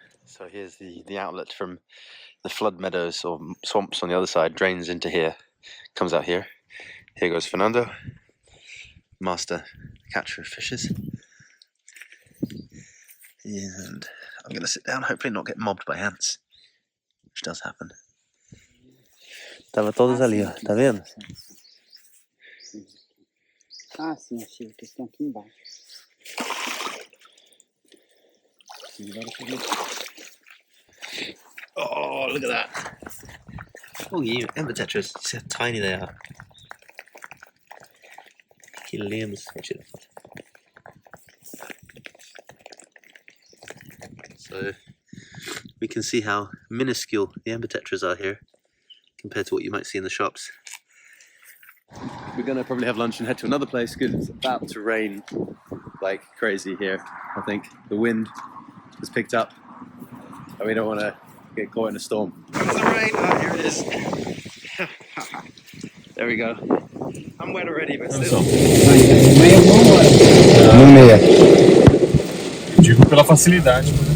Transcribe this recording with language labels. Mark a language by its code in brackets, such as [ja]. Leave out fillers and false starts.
[en] So here's the outlet from the flood meadows or swamps on the other side, drains into here, comes out here. Here goes Fernando, master catcher of fishes. And I'm going to sit down, hopefully not get mobbed by ants, which does happen. [pt] Tava todas ali, ó, tá vendo? Ah, sim, achei que estão aqui embaixo. [en] Oh, look at that. Oh, you Ember Tetras. See how tiny they are. [pt] Que lindos. [en] So we can see how minuscule the Ember Tetras are here compared to what you might see in the shops. We're going to probably have lunch and head to another place because it's about to rain like crazy here, I think. The wind has picked up and we don't want to get caught in a storm. Comes the rain! Oh, here it is. There we go. I'm wet already, but still. [pt] No meia. Digo pela facilidade.